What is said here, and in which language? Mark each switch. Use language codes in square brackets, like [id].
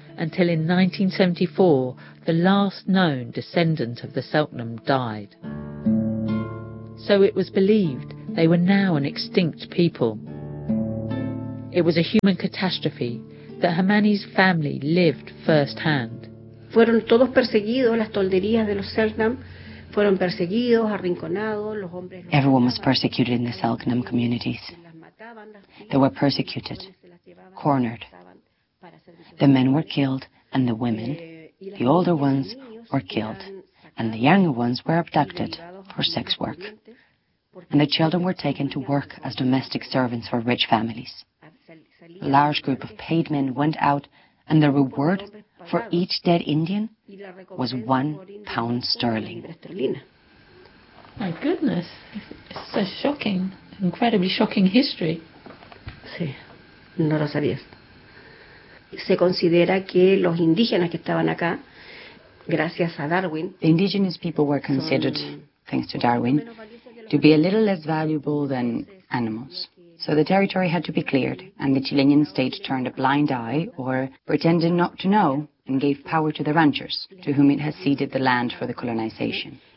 [en] until in 1974, the last known descendant of the Selknam died. So it was believed they were now an extinct people. It was a human catastrophe that Hermanni's family lived firsthand. [es] Fueron todos perseguidos, las tolderías de los Selknam fueron perseguidos, arrinconados, los hombres... [en] Everyone was persecuted in the Selknam communities. They were persecuted, cornered. The men were killed and the women, the older ones, were killed. And the younger ones were abducted for sex work. And the children were taken to work as domestic servants for rich families. A large group of paid men went out and the reward for each dead Indian was £1. My goodness, it's so shocking, incredibly shocking history. [es] Sí, no lo sabías. Se considera que los indígenas que estaban acá, gracias a Darwin... [en] The indigenous people were considered, thanks to Darwin, to be a little less valuable than animals. So the territory had to be cleared, and the Chilean state turned a blind eye, or pretended not to know, and gave power to the ranchers, to whom it had ceded the land for the colonization.